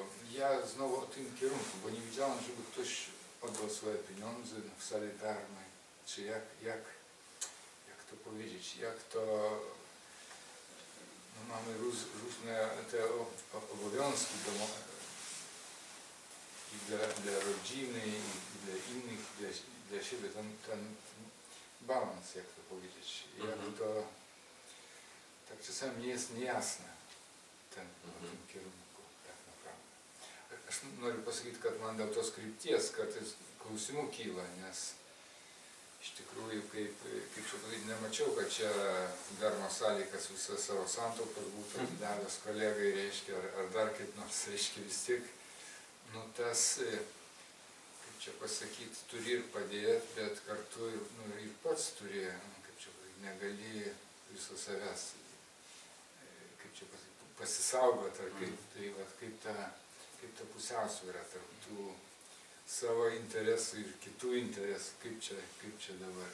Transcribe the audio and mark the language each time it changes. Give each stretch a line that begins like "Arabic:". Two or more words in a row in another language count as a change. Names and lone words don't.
Polish: Ja znowu o tym kierunku, bo nie widziałem, żeby ktoś oddał swoje pieniądze w sali darmy, czy jak to powiedzieć, jak to mamy różne te obowiązki domowe i dla rodziny, i dla innych, dla siebie, ten balans, jak to powiedzieć, jak to tak czasami jest niejasne. O tym kierunku, tak naprawdę.
Lithuanian: Aš noriu pasakyti, kad man dėl tos krypties kartais klausimų kyla, nes iš tikrųjų, kaip čia pasakyti, nemačiau, kad čia Dharma Sąlykas visą savo santaupas būtų davęs kolegai, reiškia, ar dar kaip nors, reiškia, vis tiek, tas, kaip čia pasakyti, turi ir padėti, bet kartu ir pats turi, kaip čia pasakyti, negali viso savęs, kaip čia pasakyti, pasisaugoti, ar kaip ta pusiausvyrą tarp tų savo interesų ir kitų interesų, kaip čia dabar.